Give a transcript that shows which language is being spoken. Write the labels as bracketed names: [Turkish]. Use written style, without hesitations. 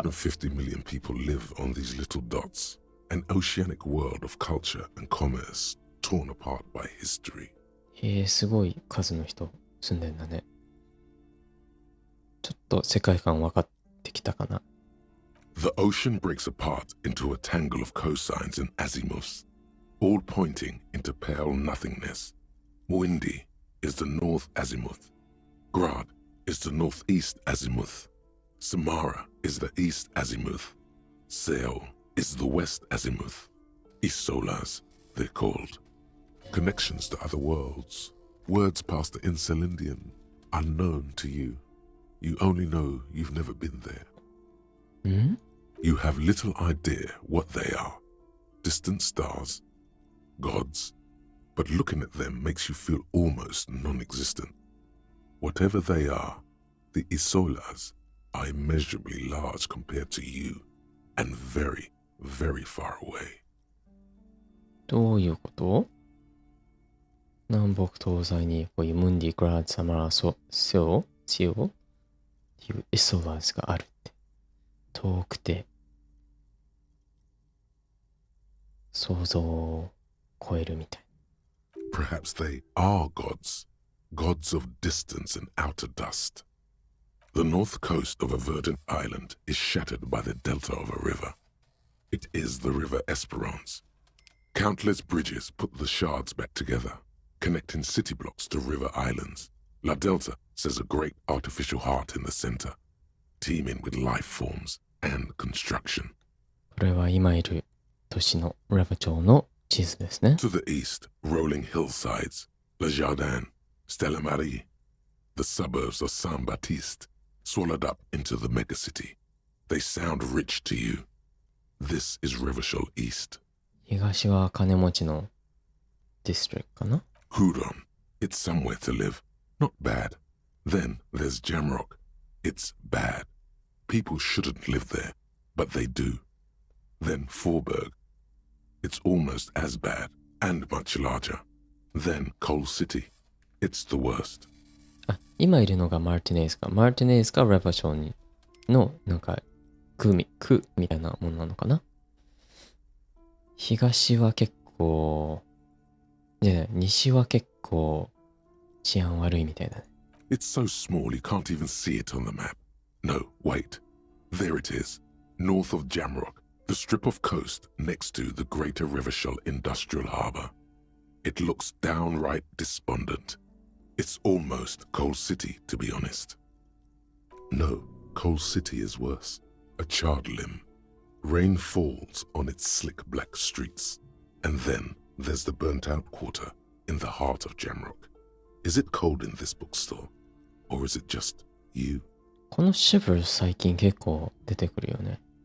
[English] 850 million people live on these little dots, an oceanic world of culture and commerce torn apart by history. [Japanese] へえ、すごい数の人住んでんだね。ちょっと世界観分かってきたかな。 [English] The ocean breaks apart into a tangle of cosines and azimuths, all pointing into pale nothingness. Windy is the north azimuth. Grad is the northeast azimuth. Samara is the east azimuth. Seol is the west azimuth. Isolas, they're called. Connections to other worlds. Words past the Insulindian, unknown to you. You only know you've never been there. You have little idea what they are. Distant stars, gods, but looking at them makes you feel almost non-existent. Whatever they are, the Isolas are immeasurably large compared to you, and very, very far away. [Japanese] どういうこと？南北東西にこういうムンディ、グラード、サマラ、セオっていうイソラーズがあるって。遠くて想像を超えるみたい。 [English] Perhaps they are gods, gods of distance and outer dust. The north coast of a verdant island is shattered by the delta of a river. It is the river Esperance. Countless bridges put the shards back together, connecting city blocks to river islands. La Delta says a great artificial heart in the center, teeming with life forms and construction. [Japanese] これは今いる都市のラバ町の地図ですね。 [English] To the east, rolling hillsides, Le Jardin, Stella Marie, the suburbs of Saint-Baptiste, swallowed up into the megacity. They sound rich to you. This is Revachol East. [Japanese] 東は金持ちのディストリクトかな。 [English] Hudon, it's somewhere to live. Not bad. Then there's Jamrock. It's bad. People shouldn't live there, but they do. Then Forberg. It's almost as bad and much larger. Then Coal City. It's the worst. [Japanese] 今いるのがマーティネイズか。マーティネイズかレバションのなんか区みたいなもんなのかな。東は結構、西は結構治安悪いみたいだね。 [English] It's so small you can't even see it on the map. No, wait. There it is. North of Jamrock, the strip of coast next to the Greater Revachol Industrial Harbour. It looks downright despondent. It's almost Coal City, to be honest. No, Coal City is worse. A charred limb. Rain falls on its slick black streets. And then there's the burnt-out quarter in the heart of Jamrock. Is it cold in this bookstore? Or is it just you? [Japanese] このシェブル最近結構出てくるよね。